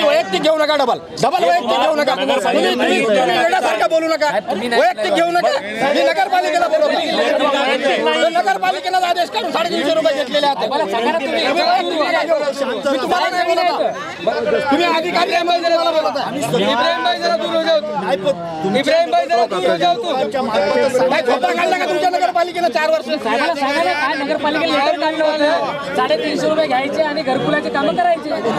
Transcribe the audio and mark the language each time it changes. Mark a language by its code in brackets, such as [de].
[mr] वैयक्तिक घेऊ नका, डबल वैयक्तिक घेऊ नका, वेगळ्यासारखं बोलू नका, वैयक्तिक घेऊ नका। मी नगरपालिकेला बोलवतो, नगरपालिकेला आदेश काढून 350 रुपये घेतलेले आहेत। मी तुम्हाला नाही बोलत, तुम्ही अधिकारी आहे मला बोलत आहे। [hi] इब्राहिम भाई जरा दूर हो जाओ, इब्राहिम भाई जरा दूर हो जाओ। [mr] काय खोटा काढला का तुमच्या नगरपालिकेला 4 वर्ष? साहेबाला सांगायला काय नगरपालिकेला लेटर काढलं होतं 350 रुपये घ्यायचे आणि घरकुलाचे कामं करायचे।